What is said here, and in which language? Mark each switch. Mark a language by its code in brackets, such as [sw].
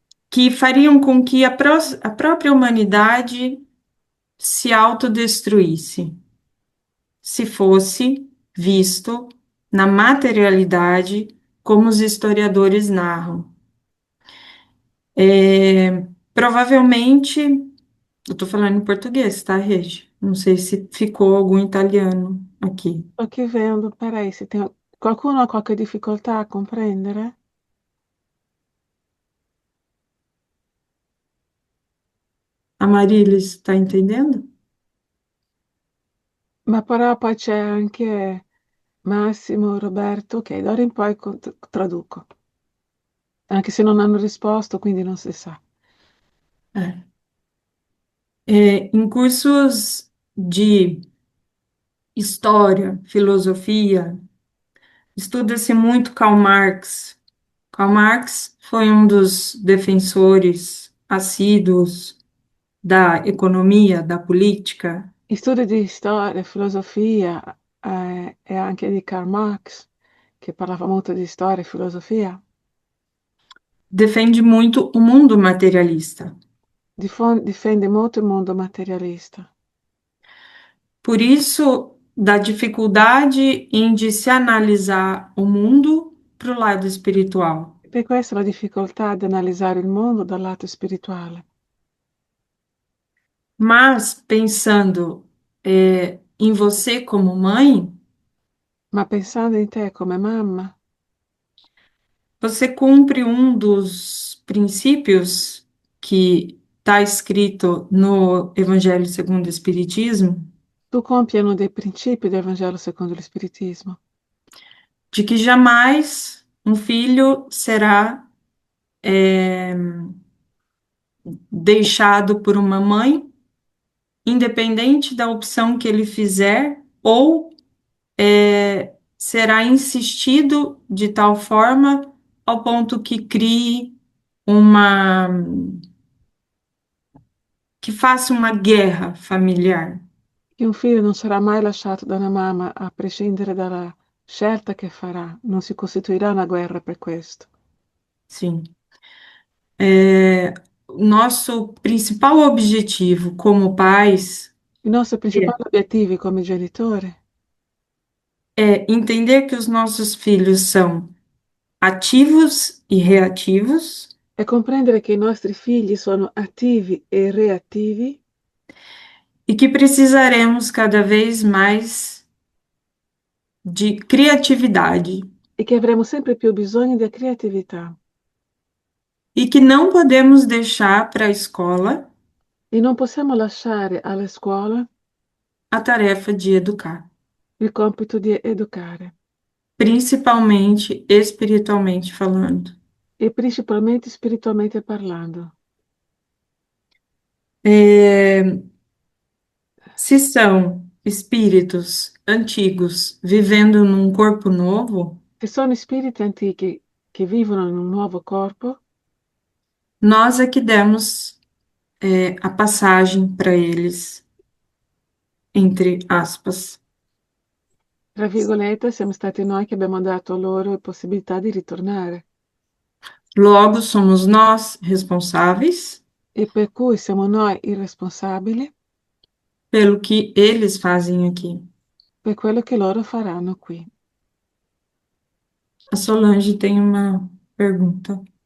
[pt] que fariam com que a própria humanidade se autodestruísse, se fosse visto na materialidade como os historiadores narram. Provavelmente, eu estou falando em português, tá, Regi? Não sei se ficou algum italiano aqui. [it] Sto che vendo, [pt] peraí, se tem... [it] Qualcuno ha qualche difficoltà a comprendere? [pt] A Marilis está entendendo? [it] Ma però poi c'è anche Massimo, Roberto, ok, d'ora in poi traduco. Anche se non hanno risposto, quindi non si sa. [pt] Em cursos de história, filosofia, estuda-se muito Karl Marx. Karl Marx foi um dos defensores assíduos da economia, da política. [it] Studi di storia, filosofia e anche di Karl Marx, che parlava molto di storia e filosofia, [pt] Defende muito o mundo materialista. [it] difende molto il mondo materialista. [pt] Por isso, da dificuldade em de se analisar o mundo para o lado espiritual. [it] E per questo la difficoltà di analizzare il mondo dal lato spirituale. [pt] Mas, pensando em você como mãe, [it] Ma pensando in te come mamma, [pt] você cumpre um dos princípios que está escrito no Evangelho segundo o Espiritismo, [it] tu compi uno dei principi del Vangelo secondo lo Spiritismo, [pt] de que jamais um filho será deixado por uma mãe, independente da opção que ele fizer, ou será insistido de tal forma ao ponto que crie uma, que faça uma guerra familiar. [it] che un figlio non sarà mai lasciato da una mamma a prescindere dalla scelta che farà, non si costituirà una guerra per questo. [pt] Sim. O nosso principal objetivo como pais [it] Il nostro principale obiettivo come genitori [pt] é entender que os nossos filhos são ativos e reativos, [it] è comprendere che i nostri figli sono attivi e reattivi [pt] e que precisaremos cada vez mais de criatividade, [it] e che avremo sempre più bisogno di creatività [pt] e que não podemos deixar para a escola [it] e non possiamo lasciare alla scuola [pt] a tarefa de educar, [it] il compito di educare [pt] principalmente espiritualmente falando. [it] e principalmente spiritualmente parlando. [pt] Se são espíritos antigos vivendo num corpo novo, [it] Se sono spiriti antichi che vivono in un nuovo corpo, [pt] nós é que demos a passagem para eles, entre aspas. [it] tra virgolette, siamo stati noi che abbiamo dato loro la possibilità di ritornare [pt] Logo, somos nós responsáveis [it] e per cui siamo noi i responsabili [pt] pelo que eles fazem aqui. [it] per quello che loro faranno qui. [pt] A Solange tem uma pergunta.